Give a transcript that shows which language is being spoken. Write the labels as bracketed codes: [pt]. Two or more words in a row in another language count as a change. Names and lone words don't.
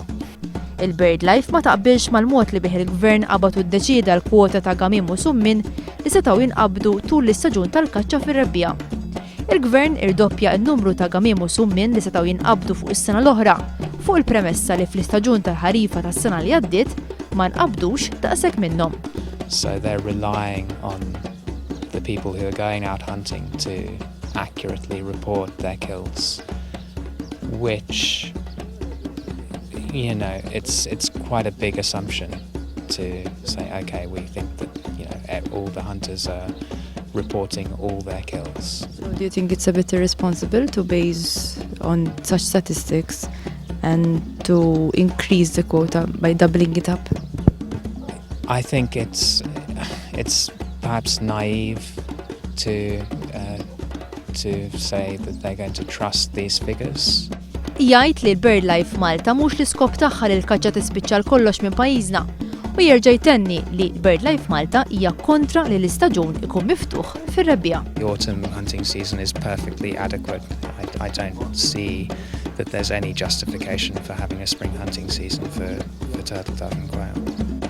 [mt] Il-BirdLife ma taqbilx mal-mod li bih il-gvern qabad u ddeċida l-kwota ta' gamim u summin li setgħu jinqabdu tul l-istaġun tal-kaċċa fir-rebbija. Il-gvern irdoppja n-numru ta' gamim u summin li setgħu jinqabdu fuq is-sena l-oħra fuq il-premessa li fl-istaġun tal-ħarifa tas-sena li għaddiet ma nqabdux daqshekk minnhom. [en] So they're relying on the people who are going out hunting to accurately report their kills, which, you know, it's quite a big assumption to say, okay, we think that, you know, all the hunters are reporting all their kills. So do you think it's a bit irresponsible to base on such statistics and to increase the quota by doubling it up? I think it's perhaps naive to say that they're going to trust these figures. [mt] Jgħid li l-BirdLife Malta mhux l-iskop tagħha li l-kaċċa tispiċċa kollox minn pajjiżna u jerġa' jtenni li l-BirdLife Malta hija kontra li l-istaġun ikun miftuħ fir-rebbija. [en] The autumn hunting season is perfectly adequate. I don't see that there's any justification for having a spring hunting season for turtle dove and quail.